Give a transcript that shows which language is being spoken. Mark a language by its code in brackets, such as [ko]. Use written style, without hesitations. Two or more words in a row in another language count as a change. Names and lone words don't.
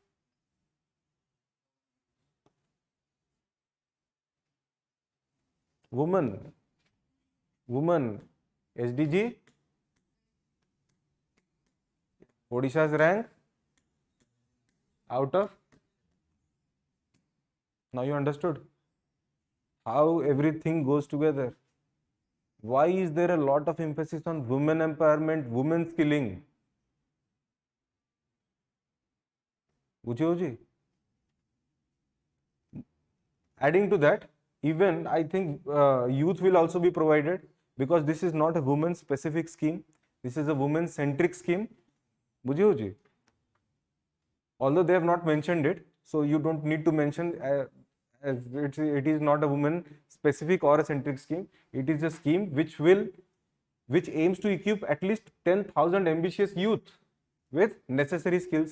[en] Woman, SDG, Odisha's rank out of. Now you understood how everything goes together. Why is there a lot of emphasis on women empowerment, women skilling? [mai] बुझियो जी? [en] Adding to that, even I think youth will also be provided, because this is not a women specific scheme. This is a women centric scheme. [mai] बुझियो जी? [en] Although they have not mentioned it, so you don't need to mention as it is not a women specific or a centric scheme. It is a scheme which aims to equip at least 10,000 ambitious youth with necessary skills.